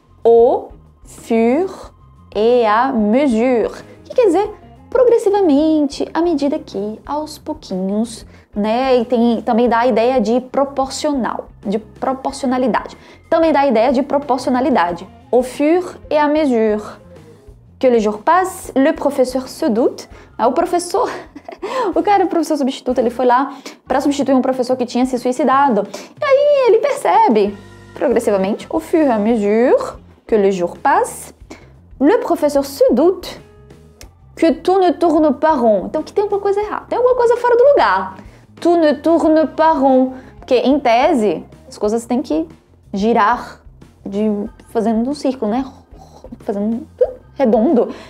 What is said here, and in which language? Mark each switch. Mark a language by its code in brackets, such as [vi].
[fr] Au fur et à mesure. [pt] O que quer dizer? Progressivamente, à medida que, aos pouquinhos, né? E também dá a ideia de proporcional, de proporcionalidade. Também dá a ideia de proporcionalidade. [fr] Au fur et à mesure que les jours passent, le professeur se doute. [pt] O professor, o professor substituto, ele foi lá para substituir um professor que tinha se suicidado. E aí ele percebe, progressivamente, [fr] au fur et à mesure que les jours passent, le professeur se doute que tout ne tourne pas rond. [pt] Então, que tem alguma coisa errada, tem alguma coisa fora do lugar. [fr] Tout ne tourne pas rond. [pt] Porque, em tese, as coisas têm que girar fazendo um círculo, né? Fazendo redondo.